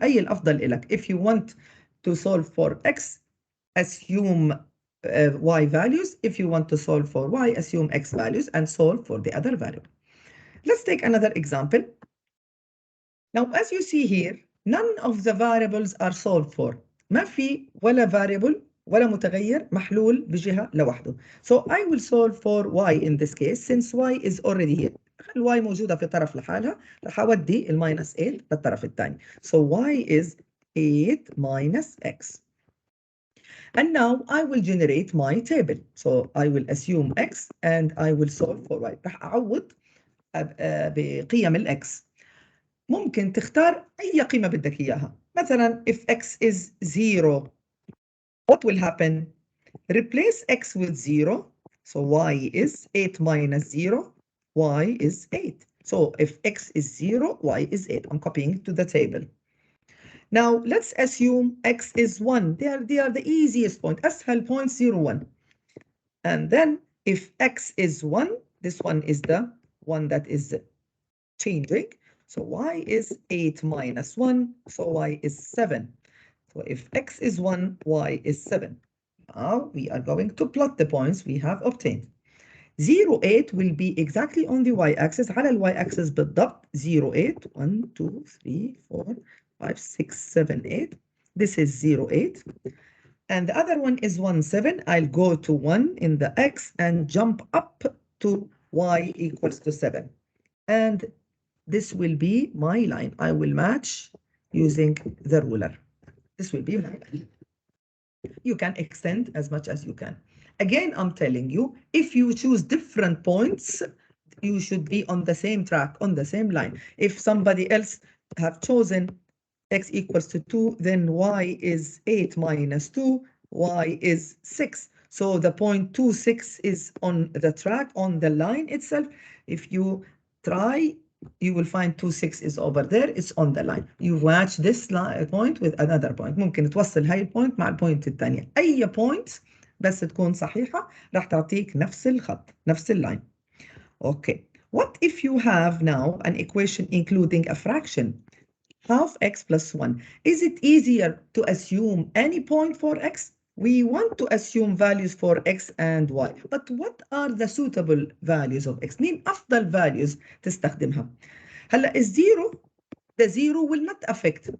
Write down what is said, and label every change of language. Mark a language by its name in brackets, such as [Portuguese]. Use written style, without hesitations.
[Arabic] أي الأفضل لك. [English] If you want to solve for x, assume y values. If you want to solve for y, assume x values and solve for the other value. Let's take another example. Now, as you see here, none of the variables are solved for. [Arabic] ما في ولا variable ولا متغير محلول بجهة لوحده. [English] So I will solve for y in this case since y is already here. [Arabic] y موجودة في طرف لحالها، راح أودي minus 8 للطرف الثاني. [English] So y is 8 minus x. And now I will generate my table. So I will assume x and I will solve for y. [Arabic] راح أعوض بقيم الx. ممكن تختار أي قيمة بدك إياها. مثلا [English] if x is 0, what will happen? Replace x with 0. So y is 8 minus 0. Y is 8. So if x is 0, y is 8. I'm copying it to the table. Now let's assume x is 1. They are the easiest point. [Arabic] أسهل [English] point 0, 1. And then if x is 1, this one is the one that is changing. So y is 8 minus 1, so y is 7. So if x is 1, y is 7. Now we are going to plot the points we have obtained. 0, 8 will be exactly on the y-axis. [Arabic] على [English] y-axis [Arabic] بالضبط [English] 0, 8, 1, 2, 3, 4, 5, 6, 7, 8. This is 0, 8. And the other one is 1, 7. I'll go to 1 in the x and jump up to y equals to 7. And this will be my line. I will match using the ruler. This will be my line. You can extend as much as you can. Again, I'm telling you, if you choose different points, you should be on the same track, on the same line. If somebody else have chosen x equals to 2, then y is 8 minus 2, y is 6. So the point 2, 6 is on the track, on the line itself. If you try, you will find 2, 6 is over there, it's on the line. You match this point with another point. [Arabic] ممكن توصل هاي البوينت مع البوينت الثانية. أي point بس تكون صحيحة راح تعطيك نفس الخط، نفس اللاين. [English] Okay. What if you have now an equation including a fraction? Half x plus 1. Is it easier to assume any point for x? We want to assume values for x and y. But what are the suitable values of x? [Arabic] مين أفضل values تستخدمها؟ هلا الزيرو, [English] the zero will not affect.